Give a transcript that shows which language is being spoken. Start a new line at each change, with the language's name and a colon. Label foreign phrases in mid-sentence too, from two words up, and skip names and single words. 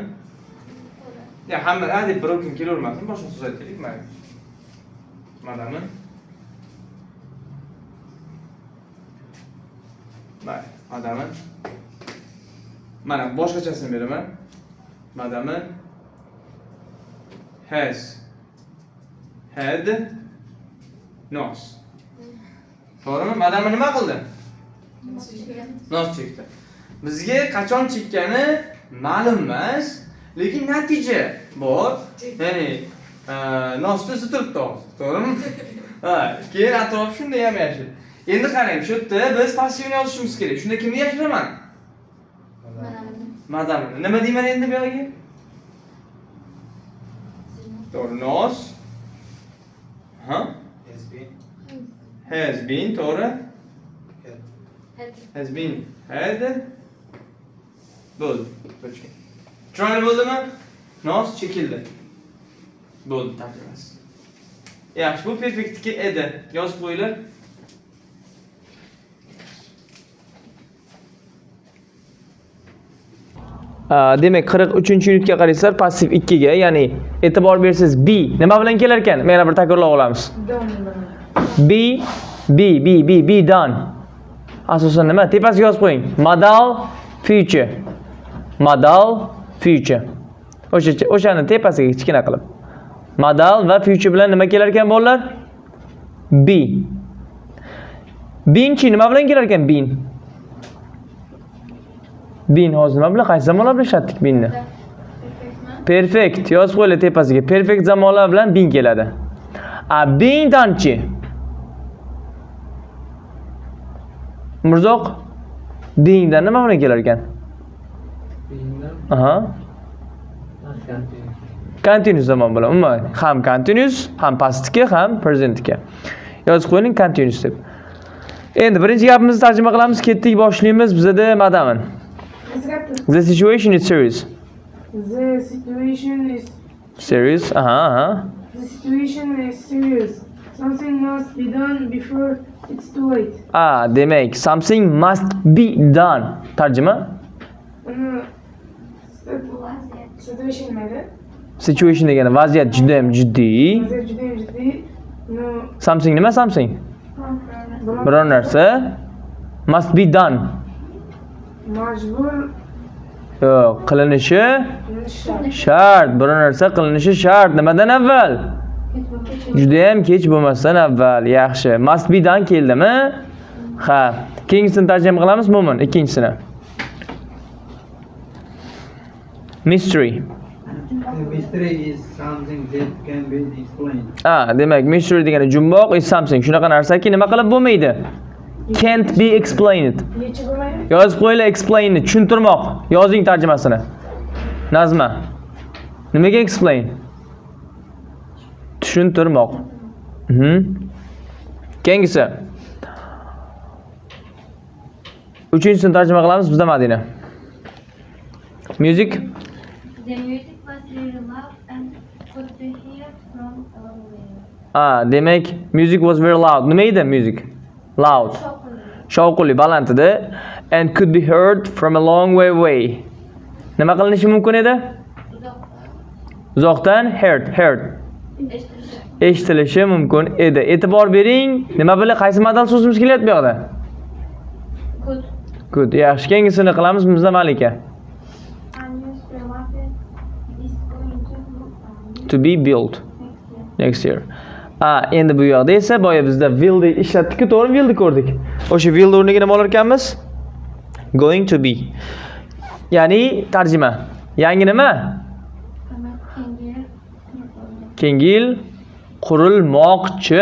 Uzbek: Ya hamma deb broken kelavermasin, boshqa so'z aytaylik, mayli. Madamni. Mayli, madamni. Mana boshqachasini beraman.
English: Madamni has had nos.
Uzbek: To'g'rimi? Madamni nima qildi? Nos chekdi. Bizga qachon chekkani ma'lum emas, lekin natija bor. Ya'ni nosni sitiribdi, to'g'rimi? Keyin atrof shunday ham yashil. Endi qarang, shu yerda biz passivni yozishimiz kerak. Shunda kimni yashiraman? Madamni. Nima deyman endi bu yerga? To'g'ri, nos.
English: Has been,
Uzbek: to'g'ri?
English: Has been had.
Uzbek: Bo'ldi. Tushunarli bo'ldimi? Nos chekildi. Bo'ldi, tarjimasi. Yaxshi, bu perfektniki edi. Yozib qo'yinglar. Demak 43-yunitga qaraysiz, passiv 2 ga, ya'ni e'tibor bersangiz be nima bilan kelar ekan? Mana bir takrorlab olamiz.
English: Be done.
Uzbek: Asosan nima? Tepasiga yozib qo'ying.
English: Modal future.
Uzbek: O'shani tepasiga kichkina qilib. Modal va future bilan nima kelar ekan bolalar? Be. Been chi nima bilan kelar ekan? Been hozir nima bilan, qaysi zamonlar bilan ishlatdik beenni? Perfect. Yozib qo'yinglar tepasiga. Perfect zamonlar bilan been keladi. Being donechi. Mirzoq beingdan nima ma'no kelar ekan? Aha. Continuous zamon bilan umuman ham continuous, ham pastga, ham presentga. Yozib qo'ying continuous deb. Endi birinchi gapimizni tarjima qilamiz. Ketdik, boshlaymiz. Bizda madamin.
English: The situation is serious. The situation is Serious. Aha. the situation is serious. Something must be done before it's too late. Demak, something must be done.
Uzbek: Tarjima. Uni situation mayli. Situation degani vaziyat juda ham jiddiy. Hozir juda ham jiddiy. No, Something nima something? Biror narsa
English: must be done.
Uzbek: majbur Yo'q, qilinishi qilish shart. shart. Biror narsa qilinishi shart. Nimadan avval? Juda ham kech bo'lmasdan avval. Yaxshi.
English: Must be done
Uzbek: keldimi? Ha. Keyingisini tarjima qilamiz, Mo'min. Ikkinchisini. Mystery.
English: Mystery is something that can be explained.
Uzbek: Demak, mystery degani jumboq
English: is something.
Uzbek: Shunaqa narsaki nima qilib bo'lmaydi?
English: Can't be explained.
Uzbek: Yechib bo'lmaydi. Yozib qo'yinglar explain ni tushuntirmoq. Yozing tarjimasini. Nazma. Nimaga explain? Tushuntirmoq. Keyingisi. Uchinchisini tarjima qilamiz bizda Madina. Music.
English: The music was very loud and could be heard from a long way. Demak, music was very loud.
Uzbek: Nima edi
English: music? Loud.
Uzbek: Shovqinli, baland edi
English: and could be heard from a long way away.
Uzbek: Nima qilinishi mumkin edi? Uzoqdan heard. Eshitilishi mumkin edi. E'tibor bering. Nima bilan qaysi modal so'zimiz kelyapti bu yoqda? Good. Yaxshi, keyingisini qilamiz bizda Malika.
English: To be built next year.
Uzbek: Endi bu yoqda esa boya bizda will deb ishlatdik-ku, to'g'rimi? Will ko'rdik. O'sha will o'rniga nima olar ekanmiz?
English: Going to be.
Uzbek: Ya'ni tarjima. Yangi nima? Keyingi yil qurilmoqchi.